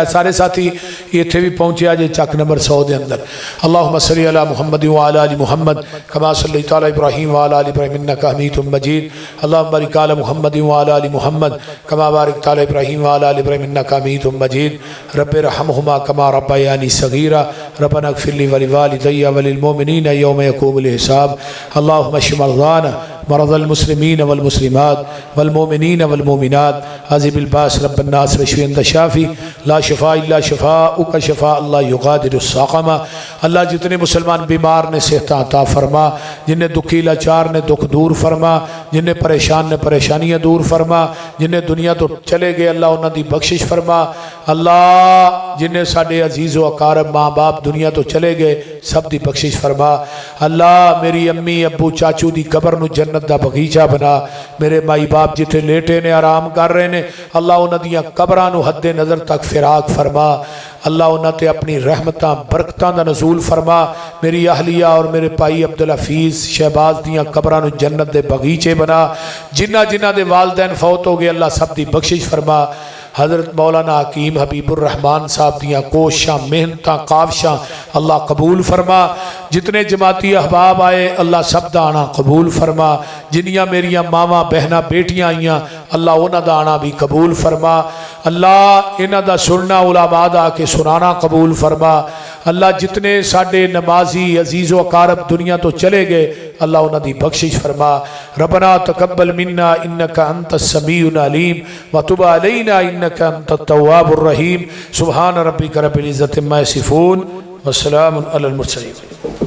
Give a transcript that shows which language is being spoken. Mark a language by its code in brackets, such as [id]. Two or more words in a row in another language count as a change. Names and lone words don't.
[pa] سارے ساتھی اتھے بھی پہنچے آج چک نمبر 100 دے اندر. [ar] اللہم صلی علی محمد وعلی آل محمد کما صلیت علی ابراہیم وعلی آل ابراہیم انک حمید مجید. اللہم بارک علی محمد وعلی آل محمد کما بارکت علی ابراہیم وعلی آل ابراہیم انک حمید مجید. رب ارحمہما کما ربیانی صغیرا ربنا اغفر لی ولوالدی وللمؤمنین یوم یقوم الحساب. اللہم اشف مرضانا مرضى المسلمين والمسلمات والمؤمنين والمؤمنات عذب الباس رب الناس واشف انت شافی لا شفاء الا شفاءک شفاء اللہ یغادر السقما. [pa] اللہ جتنے مسلمان بیمار نے صحت عطا فرما جنہیں دکھی لاچار نے دکھ دور فرما جنہیں پریشان نے پریشانیاں دور فرما جنہیں دنیا تو چلے گئے اللہ انہاں دی بخشش فرما. اللہ جنہیں ساڈے عزیز و اقارب ماں باپ دنیا تو چلے گئے سب دی بخشش فرما. اللہ میری امی ابو چاچو دی قبر نو جنت دا بغیچہ بنا. میرے مائی باپ جتھے لیٹے نے آرام کر رہے نے اللہ انہاں دیاں قبراں نو حد نظر تک فراق فرما. اللہ انہاں تے اپنی رحمتاں برکتاں دا نزول فرما. میری اہلیہ اور میرے بھائی عبدالحفیظ شہباز دیاں قبراں نو جنت دے بغیچے بنا. جنہ دے والدین فوت ہو گئے اللہ سب دی بخشش فرما. حضرت مولانا حکیم حبیب الرحمن صاحب دیاں کوشاں محنتاں کاوشاں اللہ قبول فرما. جتنے جماعتی احباب آئے اللہ سب دا آنا قبول فرما. جنیاں میریاں ماواں بہناں بیٹیاں آئیاں اللہ انہاں دا آنا بھی قبول فرما. اللہ انہاں دا سننا علماء دا کے سنانا قبول فرما. اللہ جتنے ساڈے نمازی عزیز و اقارب دنیا تو چلے گئے اللہ انہاں دی بخشش فرما. [ar] ربنا تقبل منا انک انت السمیع العلیم وتب علینا انک انت التواب الرحیم. سبحان ربک رب العزت عما یصفون وسلام علی المرسلین.